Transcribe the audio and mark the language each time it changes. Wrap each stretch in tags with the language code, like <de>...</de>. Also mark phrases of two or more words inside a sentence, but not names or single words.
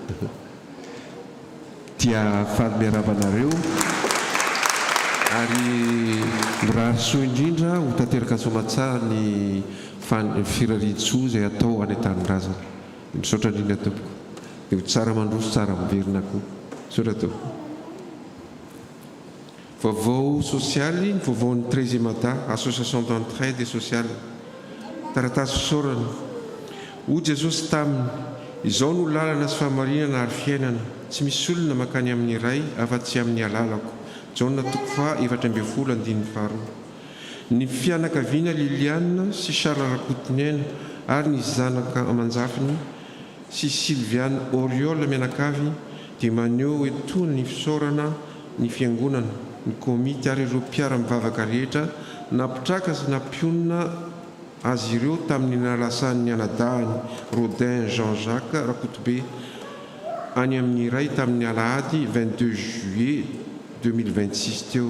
<mg>Dia fahamearavanareo ary mirary soa indrindra ho tanteraka soamatsara ny firaritsoa izay atao any an-tanindrazana. Misaotra indrindra tompoko. Dia ho tsara mandroso, tsara miverina koa. Misaotra tompoko. Vaovao sosialy, vaovaon'ny 13e ada,</mg> <fr>association d'entraide et sociale.</fr> <mg>Taratasy fisaorana. Hoy Jesosy taminy, izao no lalana sy fahamarinana ary fiainana. Tsy misy olona makany amin'ny iray afa-tsy amin'ny alalako. Jaona 4:12. Ny fianakaviana Liliane sy Charles Rakotiniana ary ny zanaka amanjafiny sy Sylviane Oriol mianakavy dia maneho etoana ny fisaorana ny fiangonana, ny komity ary ireo mpiara-mivavaka rehetra napitraka sy nampionona azy ireo tamin'ny nalasan'ny anadahany Rodin Jean-Jacques Rakotobe any amin'ny iray tamin'ny alahady 22 juillet 2026 teo.</mg>